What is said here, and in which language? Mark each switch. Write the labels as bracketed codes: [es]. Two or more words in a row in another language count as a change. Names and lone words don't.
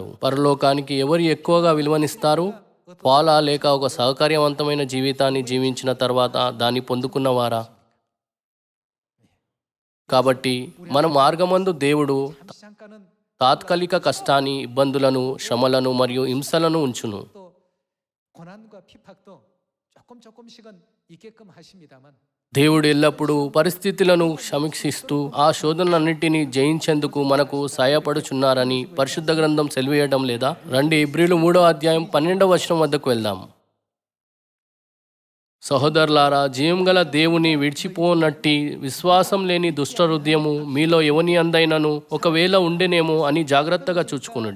[te] పరలోకానికి ఎవరు ఎక్కువగా విలువనిస్తారు? పౌలా లేక ఒక సౌకర్యవంతమైన జీవితాన్ని జీవించిన తర్వాత దాన్ని పొందుకున్నవారా? కాబట్టి మన మార్గమందు దేవుడు [ko] 잠깐은 [te] తాత్కాలిక కష్టాన్ని, ఇబ్బందులను, శ్రమలను మరియు హింసలను ఉంచును. [ko] 또 고난과 핍박도 조금씩은 있게끔 하십니다만 [te] దేవుడు ఎల్లప్పుడూ పరిస్థితులను సమీక్షిస్తూ ఆ శోధనలన్నింటినీ జయించేందుకు మనకు సహాయపడుచున్నారని పరిశుద్ధ గ్రంథం సెలవేయడం లేదా? రండి హెబ్రీయులు 3వ అధ్యాయం 12వ వచనం వద్దకు వెళ్దాం. సహోదరులారా, జీవం గల దేవుని విడిచిపోనట్టి విశ్వాసం లేని దుష్ట హృదయము మీలో ఎవని అందైనను ఒకవేళ ఉండెనేమో అని జాగ్రత్తగా చూచుకొనుడి.